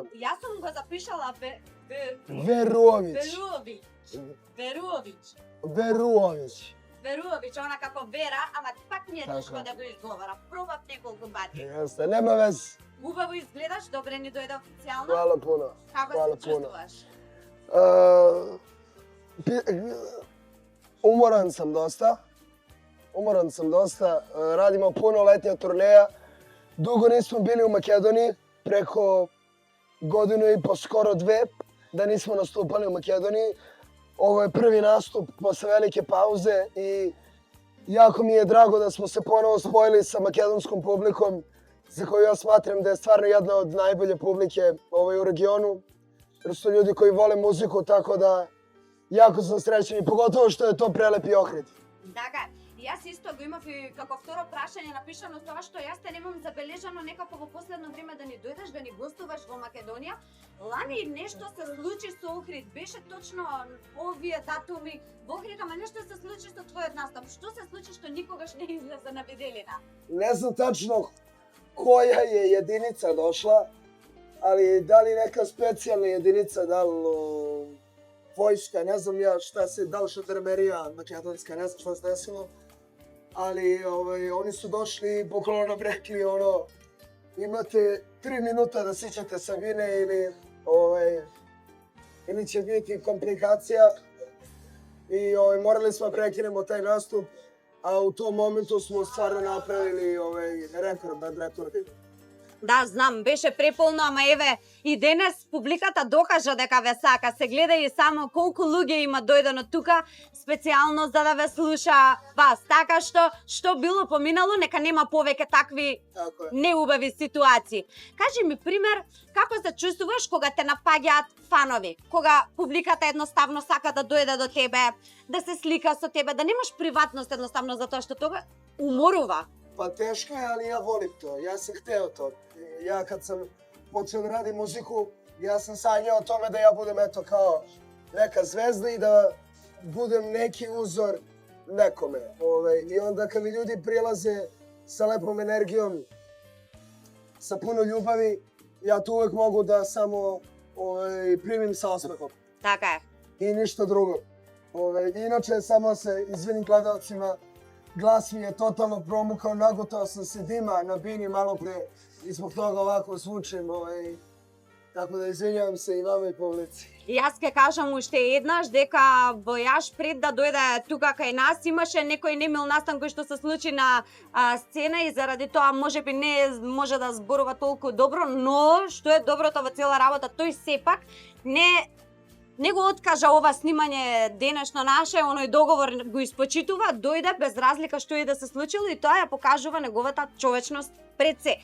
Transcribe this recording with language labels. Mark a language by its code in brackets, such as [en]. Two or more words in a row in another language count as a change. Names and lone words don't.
[mk] Јас сум го запишала Веруовиќ, она како Вера, ама пак ми е тешко да го изговорам. Пробав неколку пати. Јасно, нема вез. Убаво изгледаш, добре ни дојде официјално. [sr] Хвала пуно. [mk] Како се чувствуваш? [sr] Umoran sam dosta, radimo puno letnja turneja. Dugo nismo bili u Makedoniji, preko godinu i po, skoro dve, da nismo nastupali u Makedoniji. Ovo je prvi nastup posle velike pauze i jako mi je drago da smo se ponovo spojili sa makedonskom publikom, za koju ja smatram da je stvarno jedna od najbolje publike u regionu. Jer su ljudi koji vole muziku, tako da jako sam srećen i pogotovo što je to prelepi Ohrid. [mk] Така, јас исто го имав и како второ прашање напишано тоа што јас те немам забележано некако во последно време да ни дојдеш да ни гостуваш во Македонија. Лани нешто се случи со Охрид, беше точно овие датуми во Охрид, ама нешто се случи со твојот настап. Што се случи што никогаш не излезе на виделина? [sr] Ne znam tačno koja je jedinica došla, ali da li neka specijalna jedinica, da li vojska, ne znam ja da li žandarmerija makedonska, ne znam šta se desilo, ali oni su došli i bukvalno nam rekli imate 3 minuta da sićete Sabine ili će biti komplikacija i morali smo prekinemo taj nastup, a u tom momentu smo stvarno napravili rekord nad rekordom. [mk] Да, знам, беше преполно, ама еве и денес публиката докажа дека ве сака. Се гледа и само колку луѓе има дојдено тука специјално за да ве слуша вас. Така што било поминало, нека нема повеќе такви неубави ситуации. Кажи ми пример, како се чувствуваш кога те напаѓаат фанови? Кога публиката едноставно сака да дојде до тебе, да се слика со тебе, да немаш приватност едноставно затоа што тога уморува. [sr] Pa teško je, ali ja volim to. Ja sam hteo to. Ja kad sam počeo da radim muziku, ja sam sanjao o tome da ja budem kao neka zvezda i da budem neki uzor nekome. I onda kad mi ljudi prilaze sa lepom energijom, sa puno ljubavi, ja to uvek mogu da samo primim sa osmehom. [mk] Така е. [sr] I ništa drugo. Inače, samo se izvinim gledalcima, glas mi je totalno promukao, nagutao sam se dima na bini malo pre i zbog toga ovako zvučim, tako da izvinjavam se i vama i publici. [mk] Јас ке кажам уште еднаш дека Војаш пред да дојде тука кај нас имаше некој немил настан кој што се случи на сцена и заради тоа можеби не може да зборува толку добро, но што е доброто во цела работа, тој сепак не го откажа ова снимање денешно наше, оној договор го испочитува, дојде без разлика што и да се случило и тоа ја покажува неговата човечност пред се.